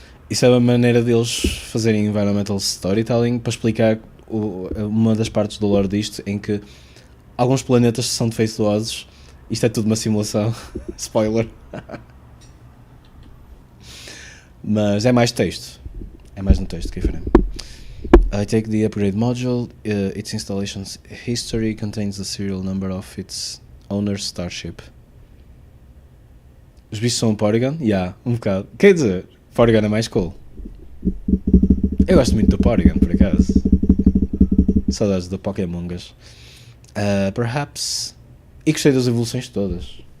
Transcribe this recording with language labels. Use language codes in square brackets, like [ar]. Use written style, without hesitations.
[pt] Isso é uma maneira deles fazerem environmental storytelling para explicar uma das partes do lore disto, em que alguns planetas são defeituosos. Isto é tudo uma simulação. Spoiler. Mas é mais texto. É mais no texto que é diferente. [en] I take the upgrade module. Its installation's history contains the serial number of its owner's starship. [pt] Os bichos são um Porygon? Um bocado. Quer dizer, Porygon é mais cool. Eu gosto muito do Porygon, por acaso. Saudades do Pokémongas. Perhaps... E gostei das evoluções todas.